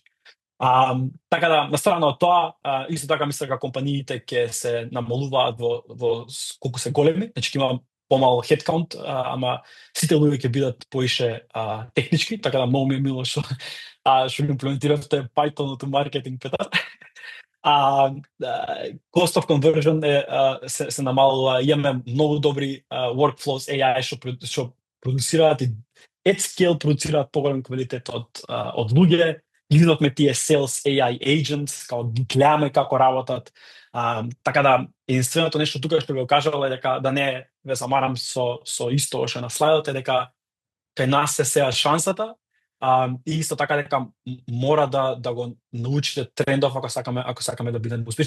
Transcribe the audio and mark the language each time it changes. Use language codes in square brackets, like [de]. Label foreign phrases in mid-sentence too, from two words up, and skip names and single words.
[mk] Така да, настрана од тоа, исто така мислам дека компаниите ќе се намалуваат во колку се големи, значи ќе има помал headcount, ама сите луѓе ќе бидат поише технички, така да многу ми е мило што имплементиравте Python-ото маркетинг, Петар. [en] Cost of conversion [mk] се намалува, имаме многу добри [en] workflows AI [mk] што продуцираат и [en] at scale [mk] продуцираат поголем квалитет од луѓе. Изградовме тие [en] sales AI agents, [mk] као ги гледаме како работат. Така да, единственото нешто тука што го кажал е дека да не ве замарам со исто што на слайдот е дека кај нас се сеа шансата, и исто така дека мора да го научите трендов ако сакаме да бидеме успешни.